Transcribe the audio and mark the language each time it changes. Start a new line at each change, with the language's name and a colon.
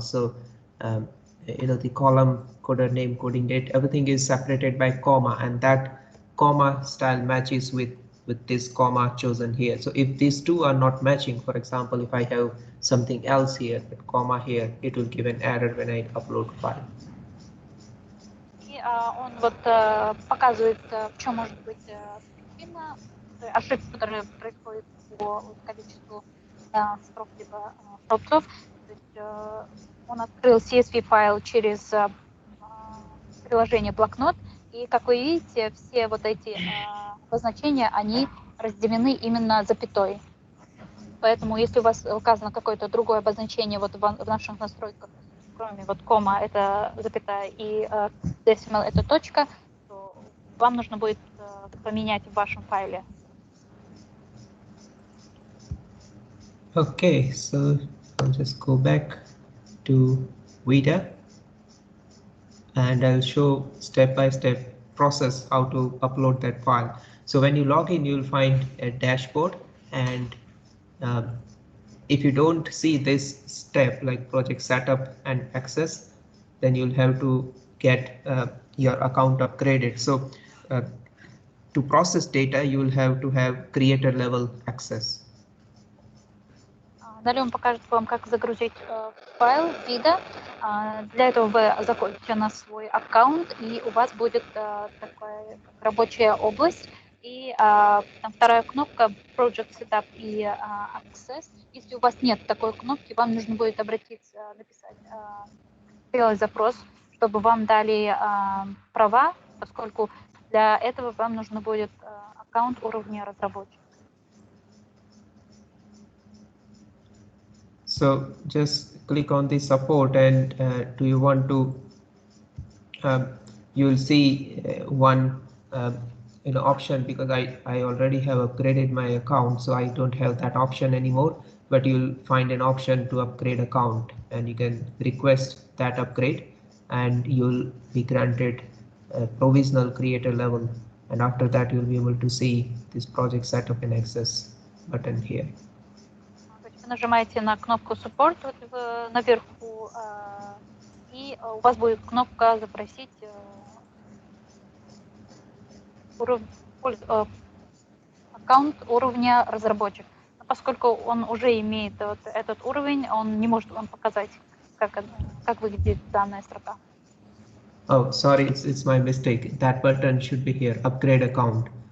English: So you know, the column, coder name, coding date, everything is separated by comma, and that comma style matches with this comma chosen here. So if these two are not matching, for example, if I have something else here, but comma here, it will give an error when I upload file.
Russian: Он вот показывает, в чем может быть причина ошибки, которые происходят по количеству строк либо столбцов. То есть он открыл CSV файл через приложение блокнот, и как вы видите, все вот эти обозначения, они разделены именно запятой. Поэтому если у вас указано какое-то другое обозначение вот в наших настройках, кроме вот кома, это запятая, и decimal это точка, то вам нужно будет поменять в вашем файле.
English: Okay, so I'll just go back to ViDA and I'll show step-by-step process how to upload that file. So when you log in, you'll find a dashboard, and if you don't see this step like project setup and access, then you'll have to get your account upgraded. So to process data, you will have to have creator level access.
Russian: Далее он покажет вам, как загрузить файл ViDA. Для этого вы заходите на свой аккаунт, и у вас будет такая рабочая область. И там вторая кнопка Project Setup и Access. Если у вас нет такой кнопки, вам нужно будет обратиться, написать, сделать запрос, чтобы вам дали права, поскольку для этого вам нужно будет аккаунт уровня разработчика.
English: So just click on the support, and do you want to, you'll see one option, because I already have upgraded my account, so I don't have that option anymore, but you'll find an option to upgrade account, and you can request that upgrade and you'll be granted a provisional creator level, and after that you'll be able to see this project setup and access button here.
Russian: Вы нажимаете на кнопку Support наверху, и у вас будет кнопка «Запросить аккаунт уровня разработчик». Но поскольку он уже имеет вот этот уровень, он не может вам показать, как выглядит данная строка.
English: Oh, sorry, it's my mistake. That button should be here, upgrade account.